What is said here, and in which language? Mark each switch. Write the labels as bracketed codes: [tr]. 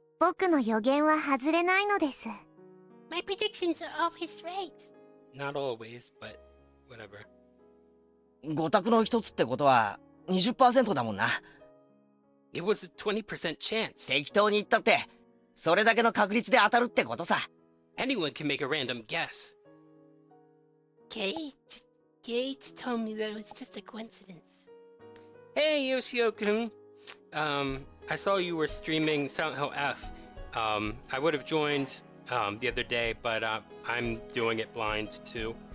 [ja] 僕の予言は外れないのです。 [en] My predictions are always right. Not always, but whatever. [ja] 五択の一つってことは 20% だもんな。 [en] It was a 20% chance. [ja] 適当に言ったってそれだけの確率で当たるってことさ。 [en] Anyone can make a random guess. Gage told me that it was just a coincidence. Hey, Yoshio-kun. I saw you were streaming Silent Hill F. I would have joined the other day, but I'm doing it blind too.